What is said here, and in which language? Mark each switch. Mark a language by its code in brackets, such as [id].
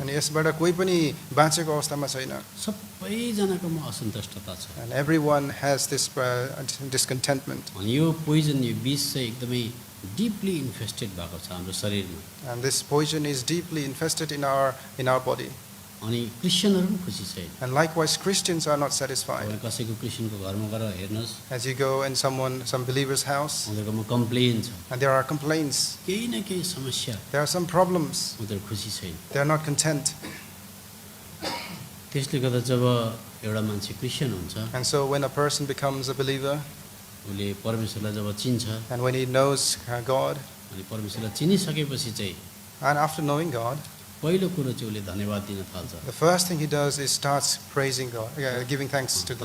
[ne] अनि यसबाट कोही पनि बाँचेको अवस्थामा छैन। सबैजनाकोमा असन्तुष्टता छ। [en] And everyone has this discontentment. [ne] अनि यो पोइजन, यो विष चाहिँ एकदमै [en] deeply infested [ne] भएको छ हाम्रो शरीरमा। [en] And this poison is deeply infested in our body. [ne] अनि क्रिस्चियनहरू पनि खुसी छैन। [en] And likewise, Christians are not satisfied. [ne] तपाईँ कसैको क्रिस्चियनको घरमा गएर हेर्नुहोस्, [en] As you go in some believer's house, [ne] उनीहरूकोमा कम्प्लेन छ, [en] and there are complaints, [ne] केही न केही समस्या, [en] there are some problems, [ne] उनीहरू खुसी छैन। [en] they are not content. [ne] त्यसले गर्दा जब एउटा मान्छे क्रिस्चियन हुन्छ, [en] And so when a person becomes a believer, [ne] उसले परमेश्वरलाई जब चिन्छ, [en] and when he knows God, [ne] अनि परमेश्वरलाई चिनिसकेपछि चाहिँ [en] and after knowing God, [ne] पहिलो कुरो चाहिँ उसले धन्यवाद दिन थाल्छ। [en] the first thing he does is starts praising God, giving thanks to the